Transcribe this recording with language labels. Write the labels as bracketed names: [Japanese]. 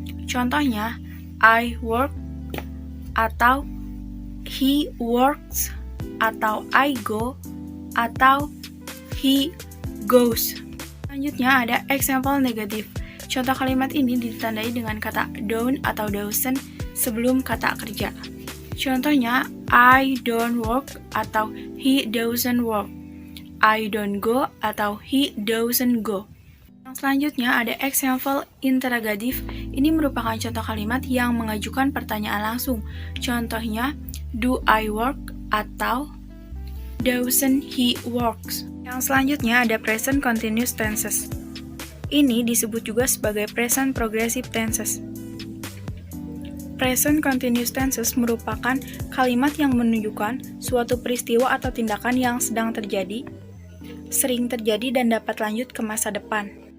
[Indonesian] Contohnya, [English] I work atau he works atau I go atau he goes. [Indonesian] Selanjutnya ada example negatif. Contoh kalimat ini ditandai dengan kata don't atau doesn't sebelum kata kerja. Contohnya, [English] I don't work atau he doesn't work. I don't go atau he doesn't go. [Indonesian] Yang selanjutnya ada [English] example interrogative. [Indonesian] Ini merupakan contoh kalimat yang mengajukan pertanyaan langsung. Contohnya, [English] do I work atau doesn't he works. [Indonesian] Yang selanjutnya ada present continuous tenses. Ini disebut juga sebagai present progressive tenses. Present continuous tenses merupakan kalimat yang menunjukkan suatu peristiwa atau tindakan yang sedang terjadi, sering terjadi, dan dapat lanjut ke masa depan.